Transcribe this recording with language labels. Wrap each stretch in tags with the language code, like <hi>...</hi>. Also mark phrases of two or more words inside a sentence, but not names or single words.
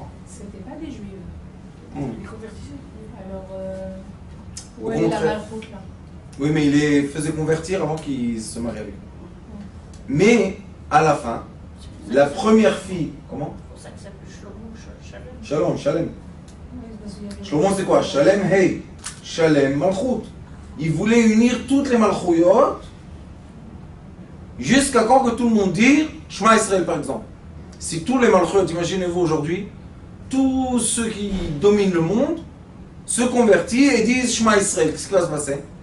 <fr>C'était pas des juifs. Ils convertissaient. Alors, Au où est la contraire. malchoute là? Oui, mais il les faisait convertir avant qu'ils se marient avec eux. Mais, à la fin, la première fille, comment? C'est pour ça que ça s'appelle Shlomo, Shalom. Shalom, Shalem. Shlomo c'est quoi? Shalem, hey. Shalem, Malchut. Il voulait unir toutes les Malchouyot jusqu'à quand que tout le monde dit</fr> <he>שמע ישראל</he> <fr>par exemple. Si tous les malchut, imaginez-vous aujourd'hui, tous ceux qui dominent le monde se convertissent et disent</fr> <he>שמע ישראל,</he> <fr>qu'est-ce qui va se passer?</fr>